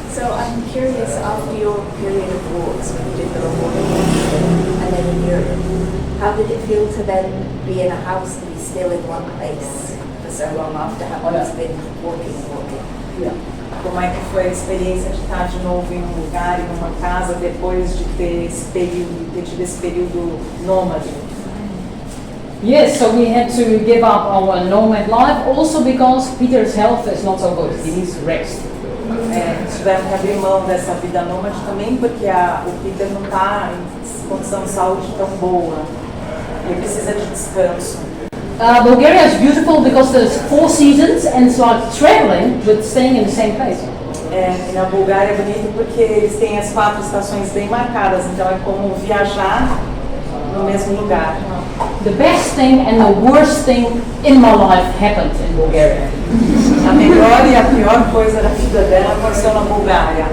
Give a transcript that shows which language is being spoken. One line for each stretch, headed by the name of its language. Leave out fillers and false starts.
English: So I'm curious, after your period of walks, when you did the Rwanda and then in Europe, how did it feel to then be in a house and be still in one place for so long after having just been walking and walking? Yeah.
Portuguese: Como é que foi a experiência de estar de novo em um lugar, em uma casa, depois de ter tido esse período nômade?
English: Yes, so we had to give up our nomad life also because Peter's health is not so good. He needs rest.
Portuguese: Tivemos que abrir mão dessa vida nômade também porque o Peter não está em condição de saúde tão boa. Ele precisa de descanso.
English: Bulgaria is beautiful because there's 4 seasons and it's like traveling but staying in the same place.
Portuguese: E na Bulgária é bonito porque eles têm as 4 estações bem marcadas, então é como viajar no mesmo lugar.
English: The best thing and the worst thing in my life happened in Bulgaria.
Portuguese: A melhor e a pior coisa da vida dela aconteceu na Bulgária.